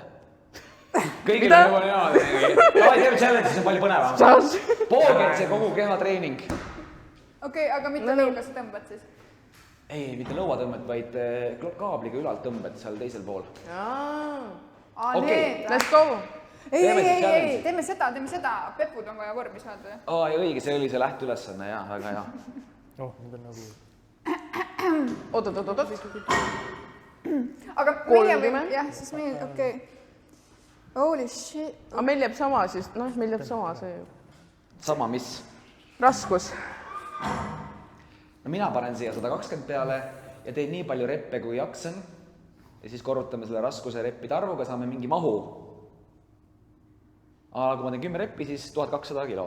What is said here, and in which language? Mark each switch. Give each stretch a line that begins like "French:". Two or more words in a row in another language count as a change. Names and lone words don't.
Estonian: Kõigil on juba niimoodi. Teeme challenge, see on palju põnevam. Poolkord see kogu kehatreening. Okei, aga mitte lõuga sa tõmbad siis? Ei, mitte lõuatõmmet, vaid kaabliga ülalt tõmbad seal teisel pool. Need.
English: Let's go!
Estonian: Ei, teeme seda. Pepud on vaja vormi saada. Õige, see oli see lähtülesanne, jah, väga hea. Nüüd on nagu... Oot. Aga meie võime, jah, siis meie, okei.
English: Holy shit.
Estonian: Aga meil jääb sama siis, meil jääb sama see. Sama mis? Raskus. No mina panen siia 120 peale ja teen nii palju reppe, kui jaksan. Ja siis korrutame selle raskuse reppide arvuga, saame mingi mahu. Aga kui ma teen 10 reppi, siis 1200 kilo.